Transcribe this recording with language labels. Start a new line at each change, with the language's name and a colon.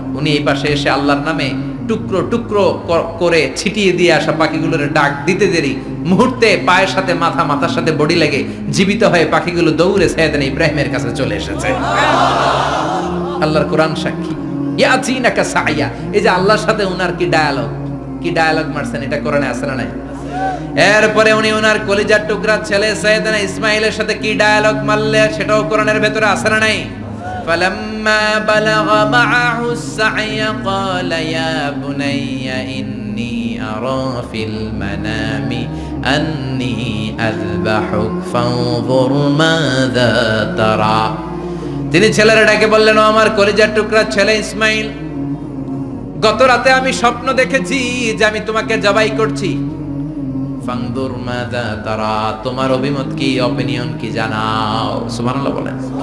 Bangla: উনি এই পাশে এসে আল্লাহর নামে টুকরো টুকরো করে ছিটিয়ে দিয়ে আসা পাখিগুলোর ডাক দিতে দেরি মুহূর্তে পায়ের সাথে মাথা, মাথার সাথে বডি লেগে জীবিত হয়ে পাখিগুলো দৌড়ে সাইয়েদনা ইব্রাহিমের কাছে চলে এসেছে। আল্লাহর কোরআন সাক্ষী।
Arabic: ইয়াতিনাকা সায়া,
Bangla: এই যে আল্লাহর সাথে উনার কি ডায়ালগ মারছেন, এটা কোরআনে আছে না নাই? এরপরে উনি ওনার কলিজার টুকরা ছেলে সাইয়েদনা ইসমাইলের সাথে কি ডায়ালগ মারলে, সেটাও কোরআনের ভেতরে আছে না নাই?
Arabic: فلما بلغ معه السعي قال يا بني إني أرى في المنام أني أذبحك فانظر ماذا ترى।
Bangla: তিনি ছেলের ডাকে বললেন, ও আমার কলিজার টুকরা ছেলে ইসমাইল, গত রাতে আমি স্বপ্ন দেখেছি যে আমি তোমাকে জবাই করছি।
Arabic: ফানদুর মাযা তারা,
Bangla: তোমার অভিমত কি, অপিনিয়ন কি জানাও। সুবহানাল্লাহ বলেন।